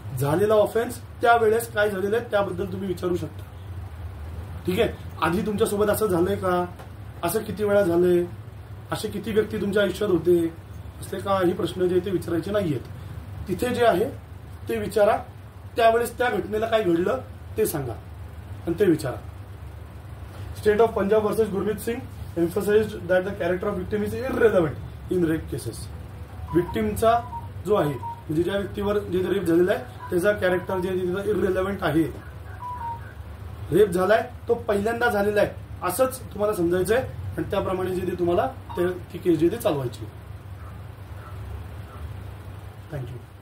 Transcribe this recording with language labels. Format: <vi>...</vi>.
<mr>झालेला ऑफेन्स त्यावेळेस काय झालेलं आहे त्याबद्दल तुम्ही विचारू शकता. ठीक आहे. आधी तुमच्यासोबत असं झालंय का, असं किती वेळा झालंय, असे किती व्यक्ती तुमच्या आयुष्यात होते, असले काही प्रश्न जे ते विचारायचे नाहीयेत. तिथे जे आहे ते विचारा. त्यावेळेस त्या घटनेला काय घडलं ते सांगा आणि ते विचारा.</mr> <en>State of Punjab versus Gurmeet Singh emphasized that the character of victim is irrelevant in rape cases.</en> <mr>विक्टिमचा जो आहे म्हणजे ज्या व्यक्तीवर जे रेप झालेला आहे त्याचा कॅरेक्टर जे तिथं इररिलेव्हंट आहे. रेप झालाय तो पहिल्यांदा झालेला आहे असंच तुम्हाला समजायचंय आणि त्याप्रमाणे जे ते तुम्हाला ती केस जे ते चालवायची. थँक्यू.</mr>